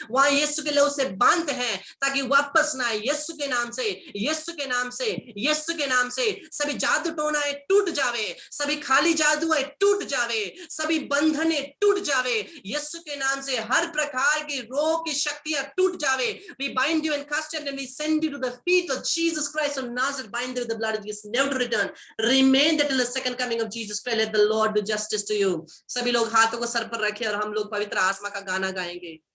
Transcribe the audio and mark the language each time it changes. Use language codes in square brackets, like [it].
[hi] वहां यीशु के लहू से बांधते हैं ताकि वापस ना आए. यीशु के नाम से, यीशु के नाम से, यीशु के नाम से सभी जादू टोनाएं टूट जावे, सभी खाली जादू है टूट जावे, सभी बंधने टूट जावे. यीशु के नाम से हर प्रकार की रोग की शक्तियां टूट जावे. [en] We bind you and cast it and we send you to the feet of Jesus Christ of Nazareth. Bind you with the blood of Jesus, never to return. Remain there till the second coming of Jesus Christ. Let the Lord do justice to you. [hi] सभी लोग हाथों को sir पर रखें और हम लोग पवित्र आत्मा का गाना गाएंगे.